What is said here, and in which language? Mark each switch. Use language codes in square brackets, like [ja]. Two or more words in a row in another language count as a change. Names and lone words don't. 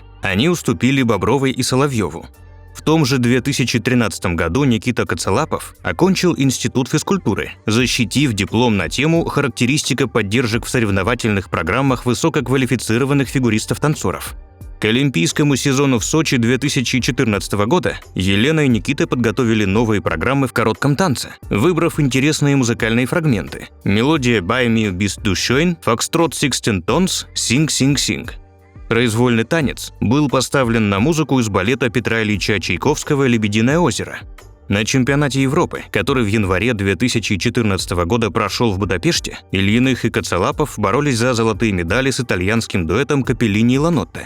[ru] Они уступили Бобровой и Соловьеву. В том же 2013 году Никита Коцалапов окончил Институт физкультуры, защитив диплом на тему «Характеристика поддержек в соревновательных программах высококвалифицированных фигуристов-танцоров». К олимпийскому сезону в Сочи 2014 года Елена и Никита подготовили новые программы в коротком танце, выбрав интересные музыкальные фрагменты. Мелодия «Bei mir bist du schön», «Foxtrot 16 Tons», «Sing, sing, sing». Произвольный танец был поставлен на музыку из балета Петра Ильича Чайковского «Лебединое озеро». На чемпионате Европы, который в январе 2014 года прошел в Будапеште, Ильиных и Коцалапов боролись за золотые медали с итальянским дуэтом Капеллини и Ланотте.